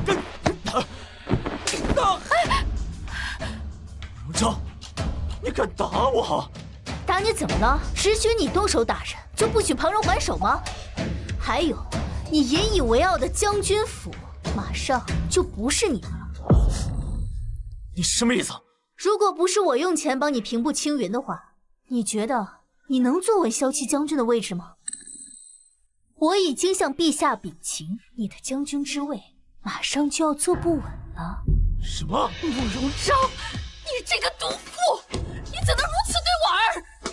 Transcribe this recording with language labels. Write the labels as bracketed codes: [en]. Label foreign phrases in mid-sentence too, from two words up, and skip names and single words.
[zh] 慕容昭，你敢打我？打你怎麼了？只許你動手打人，就不許旁人還手嗎？還有，你引以為傲的將軍府，馬上就不是你的了。你什麼意思？如果不是我用錢幫你平步青雲的話，你覺得你能坐穩驍騎將軍的位置嗎？我已經向陛下稟情，你的將軍之位馬上就要坐不穩了。什麼？慕容昭，你這個毒婦，你怎能如此對我兒？